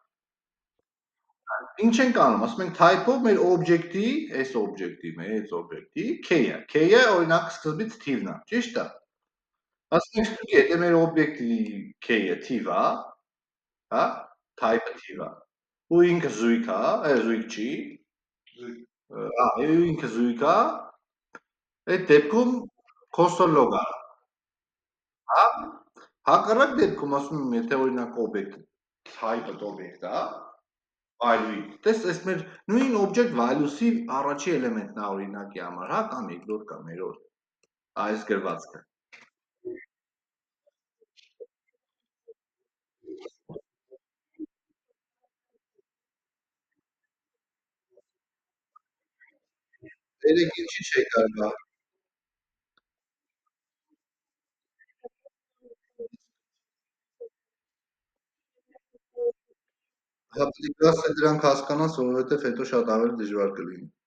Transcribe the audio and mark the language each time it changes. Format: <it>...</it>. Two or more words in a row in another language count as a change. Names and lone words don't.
<hy>Ինչ ենք անում, ասում ենք type-ով մեր օբյեկտի, այս օբյեկտի, մեծ օբյեկտի K-ը։ K-ը օրինակ սկզբից թիվն է, ճիշտ է։ Ասում ենք ստուգի, եթե մեր օբյեկտի K-ը թիվ է, հա, type-ը թիվ է։ Ու ինքը զույգ է, զույգ չի։ Ինքը զույգ է, այդ դեպքում console-log արա, հա։ Հակառակ դեպքում ասում եմ, եթե օրինակ օբյեկտ type-ը օբյեկտ է, value-ի, տես այս մեր նույն object value-ի առաջի էլեմենտն է օրինակի համար, հա, կամ երկրորդ կամ երրորդ, այս գրվածքը։ Երեք ինչի չէ կարա։ Հա պետք է ասել դրանք հասկանաս, որովհետև հետո շատ ավելի դժվար կլինի։</hy>